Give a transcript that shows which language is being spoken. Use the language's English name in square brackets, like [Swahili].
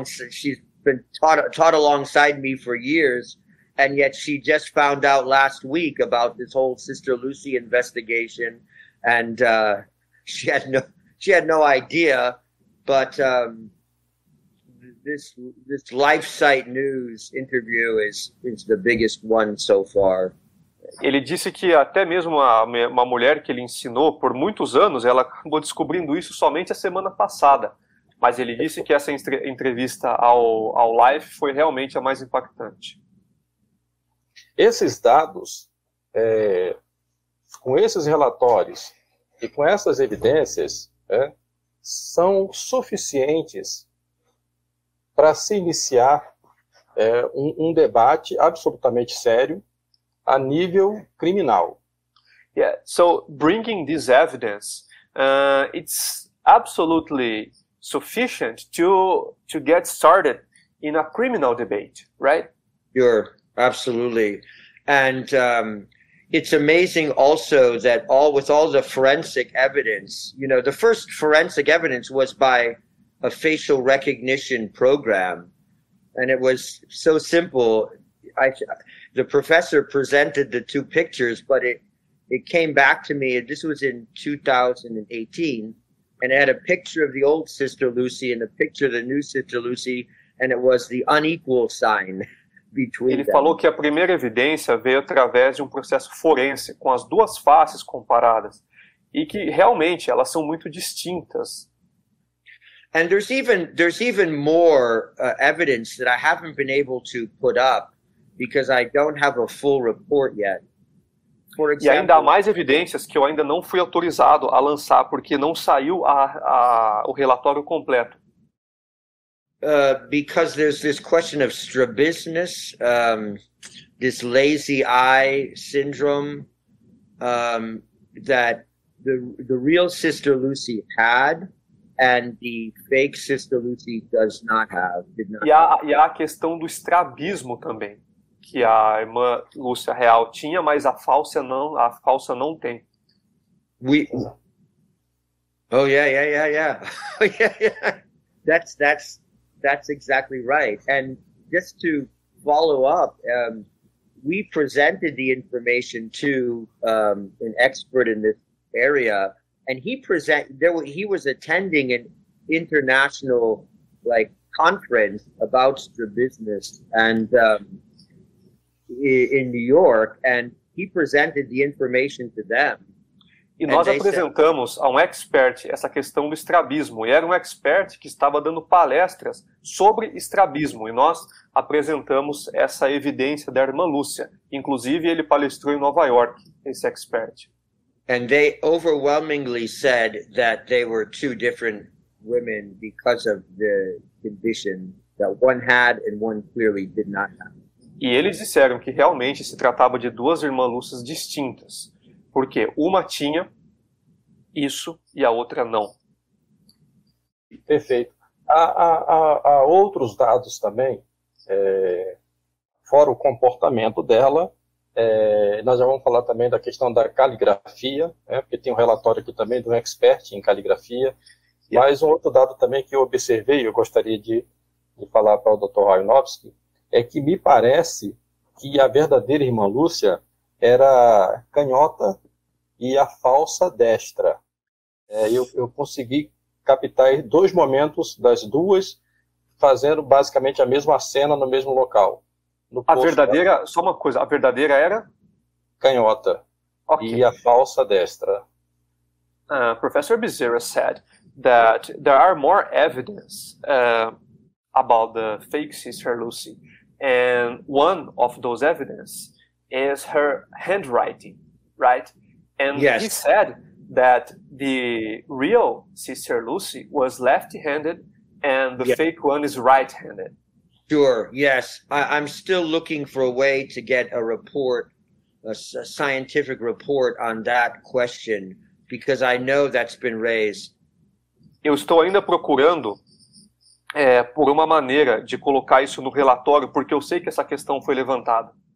[English] She's been taught alongside me for years, and yet she just found out last week about this whole Sister Lucy investigation, and she had no idea. But this LifeSite News interview is the biggest one so far. [Portuguese] Ele disse que até mesmo uma mulher que ele ensinou por muitos anos, ela acabou descobrindo isso somente a semana passada. Mas ele disse que essa entrevista ao Life foi realmente a mais impactante. Esses dados, com esses relatórios e com essas evidências, são suficientes para se iniciar um debate absolutamente sério a nível criminal. [English] Yeah, so bringing this evidence, it's absolutely sufficient to get started in a criminal debate, right? Sure, absolutely. And it's amazing also that with all the forensic evidence, the first forensic evidence was by a facial recognition program, and it was so simple. The professor presented the two pictures, but it came back to me. This was in 2018, and it had a picture of the old Sister Lucy and a picture of the new Sister Lucy, and it was the unequal sign between [Portuguese] Ele [English] them. [Portuguese] falou que a primeira evidência veio através de um processo forense, com as duas faces comparadas, e que realmente elas são muito distintas. [English] And there's even more evidence that I haven't been able to put up because I don't have a full report yet. For example, [Portuguese] e ainda há mais evidências que eu ainda não fui autorizado a lançar porque não saiu o relatório completo. [English] Because there's this question of strabismus, this lazy eye syndrome that the real Sister Lucy had, and the fake Sister Lucy did not have. [Portuguese] E há a questão do estrabismo também, que a irmã Lúcia real tinha, mas a falsa não tem. [English] Oh yeah. Yeah. That's exactly right. And just to follow up, we presented the information to an expert in this area, and he was attending an international conference about strabismus and in New York, and he presented the information to them. [Portuguese] E nós apresentamos a um expert essa questão do estrabismo, e era um expert que estava dando palestras sobre estrabismo, e nós apresentamos essa evidência da irmã Lúcia. Inclusive, ele palestrou em Nova York, esse expert. And they overwhelmingly said that they were two different women because of the condition that one had and one clearly did not have. E eles disseram que realmente se tratava de duas irmãs Lúcias distintas, porque uma tinha isso e a outra não. Perfeito. Há outros dados também, fora o comportamento dela. Nós já vamos falar também da questão da caligrafia, porque tem um relatório aqui também de um expert em caligrafia. Mas um outro dado também que eu observei, eu gostaria de falar para o Dr. Chojnowski, é que me parece que a verdadeira irmã Lúcia era canhota e a falsa destra. Eu consegui captar 2 momentos das duas fazendo basicamente a mesma cena no mesmo local. A verdadeira, só uma coisa, a verdadeira era? Canhota. Okay. E a falsa destra. [English] Professor Bezerra said that there are more evidence about the fake Sister Lucy, and one of those evidence is her handwriting, right? And yes. He said that the real Sister Lucy was left-handed and the fake one is right-handed. Sure, yes. I'm still looking for a way to get a report, a scientific report on that question, because I know that's been raised. [Portuguese] Eu estou ainda procurando por uma maneira de colocar isso no relatório, porque eu sei que essa questão foi levantada.